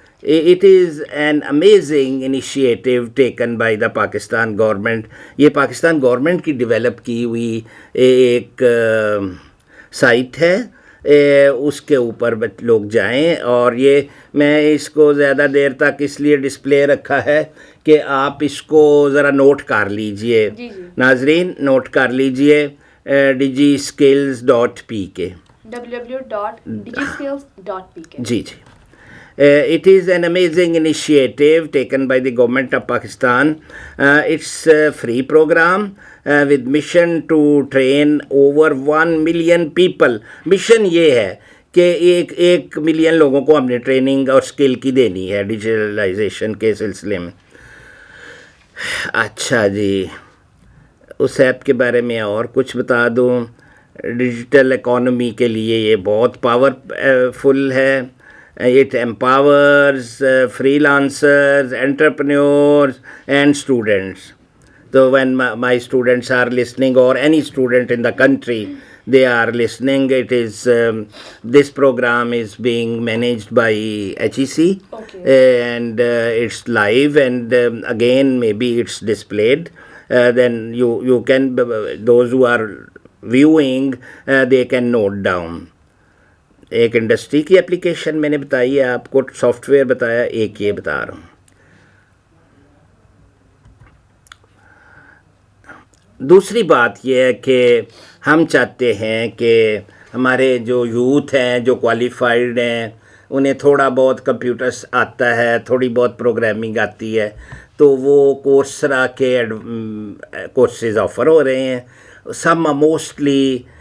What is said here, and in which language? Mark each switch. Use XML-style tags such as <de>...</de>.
<en>It is an amazing initiative taken by the Pakistan government.</en> <ur>یہ Pakistan government کی develop کی ہوئی ایک سائٹ ہے, اس کے اوپر لوگ جائیں. اور یہ میں اس کو زیادہ دیر تک اس لیے ڈسپلے رکھا ہے کہ آپ اس کو ذرا نوٹ کر لیجئے. ناظرین نوٹ کر لیجئے, digiskills.pk,</ur> <en>www.digiskills.pk.</en> <ur>جی جی.</ur> <en>It is an amazing initiative taken by the government of Pakistan. It's a free program with mission to train over 1 million people.</en> <ur>Mission یہ ہے کہ 1 ملین لوگوں کو ہم نے ٹریننگ اور اسکل کی دینی ہے ڈیجیٹلائزیشن کے سلسلے میں. اچھا جی, اس ایپ کے بارے میں اور کچھ بتا دوں. ڈیجیٹل اکانومی کے لیے یہ بہت پاورفل ہے.</ur> <en>It empowers freelancers, entrepreneurs and students. So when my students are listening, or any student in the country, they are listening, it is this program is being managed by HEC. And it's live, and again maybe it's displayed. Then you can, those who are viewing, they can note down.</en> <ur>ایک industry کی application میں نے بتائی ہے آپ کو, soft where بتایا, ایک یہ بتا رہا ہوں. دوسری بات یہ ہے کہ ہم چاہتے ہیں کہ ہمارے جو یوتھ ہیں, جو کوالیفائڈ ہیں, انہیں تھوڑا بہت کمپیوٹرس آتا ہے, تھوڑی بہت پروگرامنگ آتی ہے, تو وہ کورسرا کے کورسز آفر ہو رہے ہیں. سم موسٹلی</ur>